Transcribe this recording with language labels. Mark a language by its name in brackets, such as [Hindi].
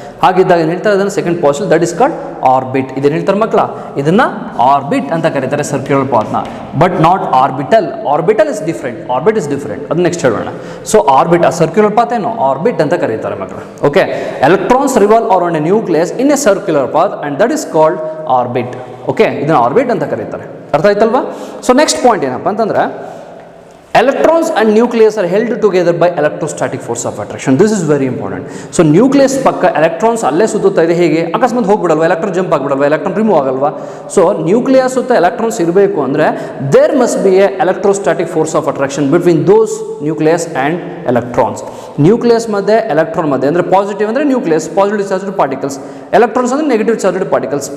[Kannada] ಹಾಗಿದ್ದಾಗ ಏನು ಹೇಳ್ತಾರೆ, ಅದನ್ನು second postulate [English] That is called orbit. [Kannada] ಇದೇನು ಹೇಳ್ತಾರೆ ಮಕ್ಕಳ, ಇದನ್ನು ಆರ್ಬಿಟ್ ಅಂತ ಕರೀತಾರೆ circular ಪಾತ್ನ, [English] But not orbital. Orbital is different, [Kannada] ಅದು ನೆಕ್ಸ್ಟ್ ಹೇಳೋಣ. ಸೊ ಆರ್ಬಿಟ್, ಆ ಸರ್ಕ್ಯುಲರ್ ಪಾತ್ ಏನು ಆರ್ಬಿಟ್ ಅಂತ ಕರೀತಾರೆ ಮಕ್ಕಳ. [English] Okay, electrons revolve around a nucleus in a circular path and that is called orbit. [Kannada] Okay, ಇದನ್ನು ಆರ್ಬಿಟ್ ಅಂತ ಕರೀತಾರೆ. ಅರ್ಥ ಆಯ್ತಲ್ವಾ? [English] so next point [Kannada] ಏನಪ್ಪ ಅಂತಂದ್ರೆ, [English] electrons and nucleus are held together by electrostatic force of attraction. This is very important. [Kannada] So nucleus ಪಕ್ಕ electrons ಅಲ್ಲೇ ಸುತ್ತುತ್ತಾ ಇದೆ. ಹೇಗೆ ಅಕಸ್ಮಾತ್ ಹೋಗ್ಬಿಡಲ್ವಾ, ಎಲೆಕ್ಟ್ರಾನ್ ಜಂಪ್ ಆಗಿಬಿಡಲ್ವಾ, ಎಲೆಕ್ಟ್ರಾನ್ ರಿಮೂವ್ ಆಗಲ್ವಾ? [English] so [Kannada] ನ್ಯೂಕ್ಲಿಯಸ್ ಸುತ್ತ ಎಲೆಕ್ಟ್ರಾನ್ಸ್ ಇರಬೇಕು ಅಂದರೆ [English] There must be a electrostatic force of attraction between those nucleus and electrons. [Kannada] Nucleus ಮಧ್ಯೆ ಎಲೆಕ್ಟ್ರಾನ್ ಮಧ್ಯೆ, ಅಂದರೆ ಪಾಸಿಟಿವ್ ಅಂದರೆ nucleus positive charged particles, electrons ಅಂದರೆ ನೆಗೆಟಿವ್ ಚಾರ್ಜ್ಡ್ ಪಾರ್ಟಿಕಲ್ಸ್.